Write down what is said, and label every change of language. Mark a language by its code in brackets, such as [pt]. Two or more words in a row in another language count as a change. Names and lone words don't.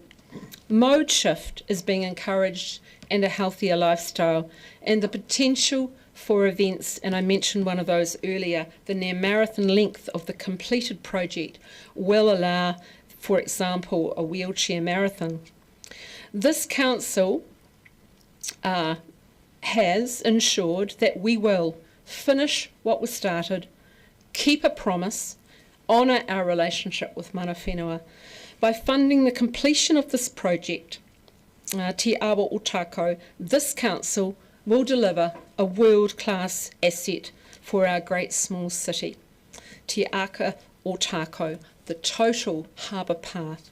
[en] Mode shift is being encouraged and a healthier lifestyle, and the potential for events, and I mentioned one of those earlier, the near marathon length of the completed project will allow, for example, a wheelchair marathon. This council has ensured that we will finish what was started, keep a promise, honour our relationship with [mi] mana whenua. [en] By funding the completion of this project, Te Awa Otako, this council will deliver a world-class asset for our great small city. Te Awa Otako, the total harbour path.